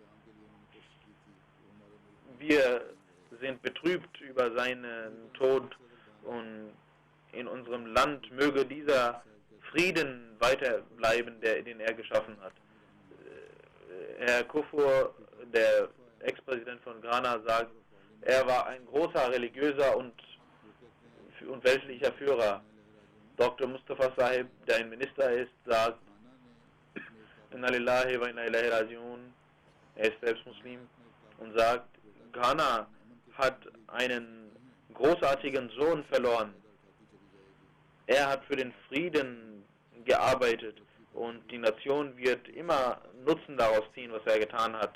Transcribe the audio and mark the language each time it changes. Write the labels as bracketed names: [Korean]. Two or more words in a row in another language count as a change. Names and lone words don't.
[German] Wir sind betrübt über seinen Tod und in unserem Land möge dieser Frieden weiterbleiben, den er geschaffen hat. Herr Kufur, der Ex-Präsident von Ghana, sagt, er war ein großer religiöser und weltlicher Führer. Dr. Mustafa Sahib, der ein Minister ist, sagt, [Arabic] إنا لله وإنا إليه راجعون, [German] er ist selbst Muslim, und sagt, Ghana hat einen großartigen Sohn verloren. Er hat für den Frieden gearbeitet und die Nation wird immer Nutzen daraus ziehen, was er getan hat.